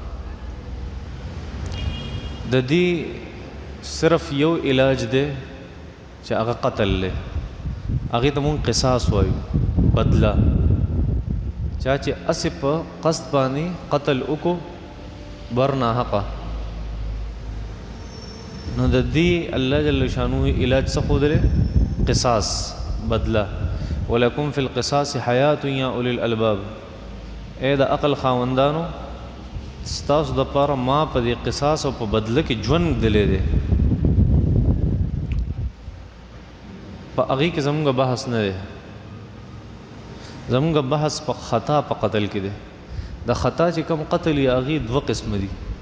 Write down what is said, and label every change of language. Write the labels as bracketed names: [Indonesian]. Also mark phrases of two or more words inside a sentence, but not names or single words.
[Pashto] د دې صرف یو علاج دی چې هغه قتل دی هغې ته مونږ قصاص وایو بدله چا چې اسې په قصد باندې قتل وکړو بر ناحقه نو د دې الله جل شانه علاج څه ښودلی قصاص بدله [Arabic] ولکم فی القصاص حیات یا اولی الالباب [Pashto] ای د عقل خاوندانو ستاسو دپاره ما په دې قصاص او په بدله کې ژوند ږدلی دی په هغې کې زمونږ بحث نه دی زمونږ بحث په خطا په قتل کې دی د خطا چې کوم قتل یې هغې دوه قسمه دي